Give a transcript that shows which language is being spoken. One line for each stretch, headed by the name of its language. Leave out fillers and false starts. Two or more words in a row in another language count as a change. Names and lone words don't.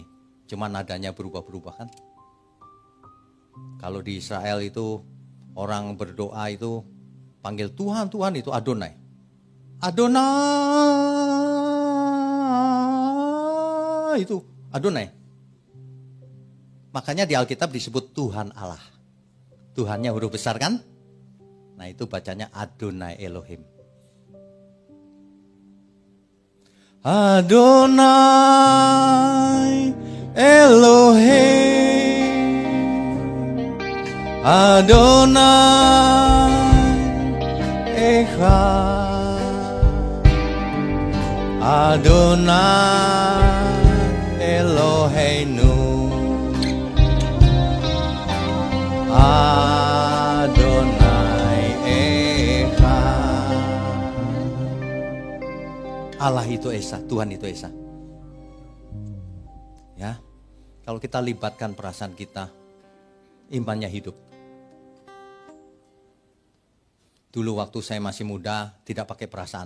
Indonesian: Cuma nadanya berubah-berubah kan. Kalau di Israel itu orang berdoa itu panggil Tuhan, Tuhan itu Adonai. Adonai itu Adonai. Makanya di Alkitab disebut Tuhan Allah. Tuhannya huruf besar kan? Nah itu bacanya
Hebrew: אדני אלהים. אדני אלהים אדני אחד אדני אלהינו אדני אחד.
Indonesian: Allah itu Esa, Tuhan itu Esa. Ya, kalau kita libatkan perasaan kita, imannya hidup. Dulu waktu saya masih muda, tidak pakai perasaan.